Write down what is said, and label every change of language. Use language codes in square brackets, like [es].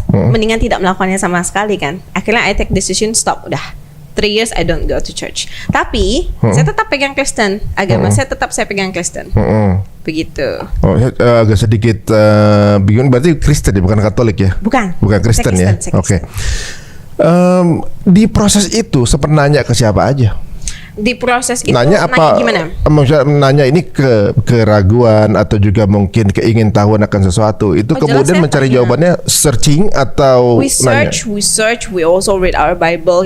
[id] Mendingan tidak melakukannya sama sekali kan. [en] Akhirnya I take decision stop, udah 3 years I don't go to church. [id] Tapi saya tetap pegang Kristen, agama saya pegang Kristen. Begitu. Oh, agak sedikit bingung, berarti Kristen ya, bukan Katolik ya? Bukan Kristen ya. Oke. Di proses itu sempat nanya ke siapa aja? Di proses itu nanya apa? Gimana? Maksudnya nanya ini keraguan atau juga mungkin keingintahuan akan sesuatu. Itu kemudian mencari jawabannya searching atau [en] we search, we also read our Bible.